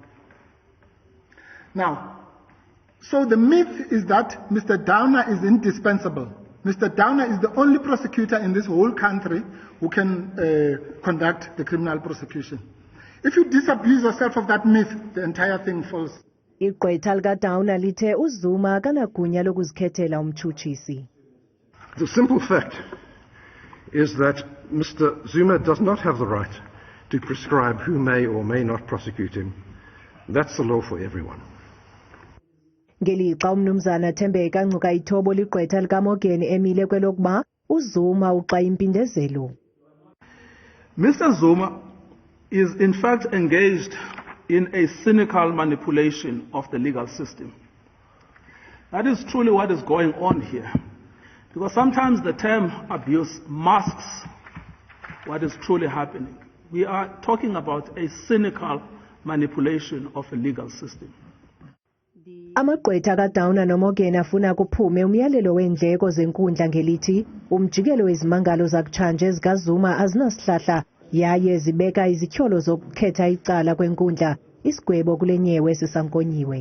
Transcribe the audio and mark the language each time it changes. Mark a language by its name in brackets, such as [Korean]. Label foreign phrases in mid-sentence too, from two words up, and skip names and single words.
[English] Now, so the myth is that Mr. Downer is indispensable. Mr. Downer is the only prosecutor in this whole country who can conduct the criminal prosecution. If you disabuse yourself of that myth, the entire thing falls. [Xhosa] Igqwetha likaDowner lithe uZuma akanagunya lokuzikhethela umtshutshisi. [English] The simple fact is that Mr. Zuma does not have the right to prescribe who may or may not prosecute him. That's the law for everyone. [Xhosa] Ngelixa umnumzana Thembeka Ngcuka Ithobo ligqwetha likaMaughan emile kwelokuba uZuma uxa impindezelo. [English] Mr. Zuma is in fact engaged in a cynical manipulation of the legal system. That is truly what is going on here. Because sometimes the term abuse masks what is truly happening. We are talking about a cynical manipulation of a legal system. [Xhosa] Amagqwetha kaDowner noMaughan afuna kuphume umyalelo weendleko zenkundla ngelithi umjikelo wezimangalo zakutshanje zikaZuma azinasihlahla yaye zibeka izityholo zokukhetha icala kwenkundla isigwebo kule nyewe sisankonyiwe.